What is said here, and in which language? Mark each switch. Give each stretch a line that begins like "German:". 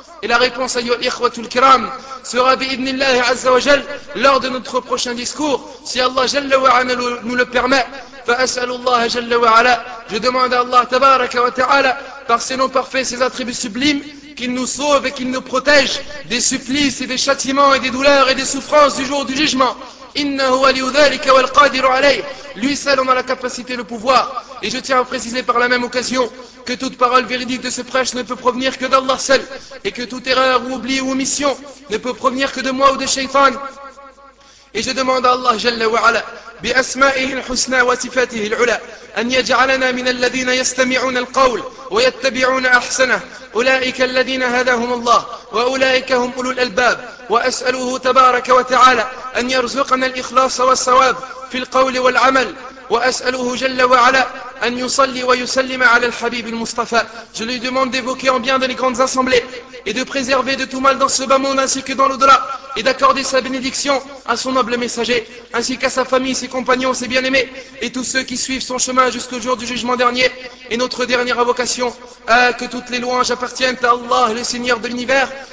French: Et la réponse,
Arabic: ayol ikhwatul kiram,
French: sera
Arabic: bi-idhnillahi azza wa jal,
French: lors de notre prochain discours, si Allah jalla wa ala nous le permet.
Arabic: Fa-as'alullaha jalla wa ala,
French: je demande à Allah tabaraka wa ta'ala, par ses noms parfaits, ses attributs sublimes, qu'il nous sauve et qu'il nous protège des supplices et des châtiments et des douleurs et des souffrances du jour du jugement.
Arabic: إنه ولي ذلك والقادر عليه.
French: Lui seul en a la capacité, le pouvoir. Et je tiens à préciser par la même occasion que toute parole véridique de ce prêche ne peut provenir que d'Allah seul, et que toute erreur ou oubli ou omission ne peut provenir que de moi ou de Shaytan. Et je demande à Allah Jalla wa Ala
Arabic: بأسمائه الحسنى وصفاته العلى أن يجعلنا من الذين يستمعون القول ويتبعون أحسنه أولئك الذين هداهم الله وأولئك هم أولو الألباب. وأسأله تبارك وتعالى أن يرزقنا الإخلاص والصواب في القول والعمل. وأسأله جل وعلا أن يصلي ويسلم على الحبيب المصطفى.
French: Je lui demande d'évoquer en bien dans les grandes assemblées et de préserver de tout mal dans ce bas monde ainsi que dans l'au-delà et d'accorder sa bénédiction à son noble messager ainsi qu'à sa famille, ses compagnons, ses bien-aimés et tous ceux qui suivent son chemin jusqu'au jour du jugement dernier. Et notre dernière invocation, que toutes les louanges appartiennent à Allah, le Seigneur de l'univers.